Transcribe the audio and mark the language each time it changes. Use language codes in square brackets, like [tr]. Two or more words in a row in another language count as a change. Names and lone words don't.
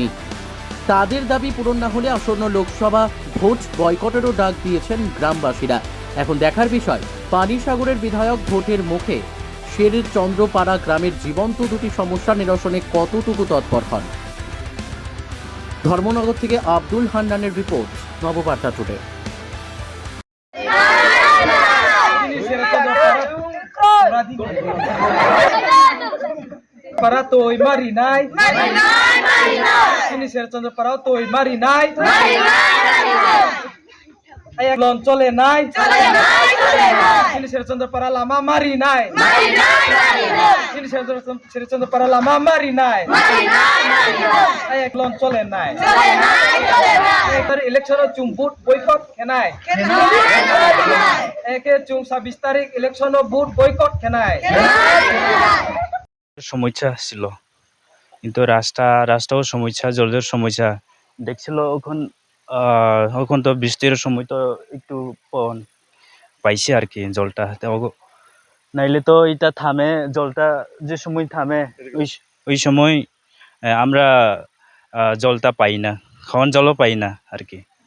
[bn] তাদের দাবি পূরণ না হলে আসন্ন লোকসভা ভোট বয়কটেরও ডাক দিয়েছেন গ্রামবাসীরা। এখন দেখার বিষয়, পানিসাগরের বিধায়ক ভোটের মুখে শেরচন্দ্রপাড়া গ্রামের জীবন্ত দুটি সমস্যা নিরসনে কতটুকু তৎপর হন। ধর্মনগর থেকে আব্দুল হান্নানের রিপোর্ট, নববার্তা টুডে। [trp] Para toy marinay, sini শেরচন্দ্র para toy marinay, ayak lon chole nai, sini শেরচন্দ্র para lama marinay, sini শেরচন্দ্র para lama marinay, ayak lon chole nai, ekar election chumbut boycott kenai, eke chung 26 তারিখ election boot boycott kenai. [bn] সমস্যা ছিল, কিন্তু রাস্তাও সমস্যা, জলের সমস্যা দেখছিল। এখন তো বৃষ্টির সময় তো একটু পাইছে আর কি জলটা। নাইলে তো এটা থামে, জলটা যে সময় থামে ওই সময় আমরা জলটা পাই না, খাওয়ান জলও পাই না আর কি।